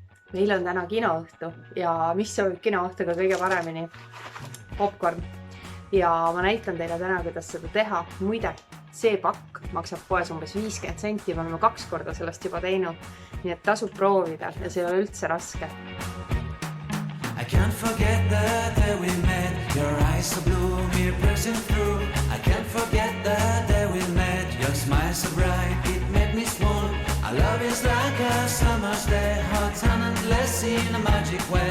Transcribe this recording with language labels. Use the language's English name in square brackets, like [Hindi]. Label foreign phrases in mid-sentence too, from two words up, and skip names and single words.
[Estonian] meil on täna kinoõhtu ja mis sobib kinoõhtuga kõige paremini? Popkorn. Ja ma näitan teile täna, kuidas seda teha. Muide, see pakk maksab poes umbes 50 senti, me oleme 2 korda sellest juba teinud, nii et tasub proovida ja see ei ole üldse raske. [English] I can't forget the day we met. Your eyes so blue, me piercing through. I can't forget the day we met. Your smile so bright, it made me swoon. Our love is like a summer's day, hot and endless in a magic way.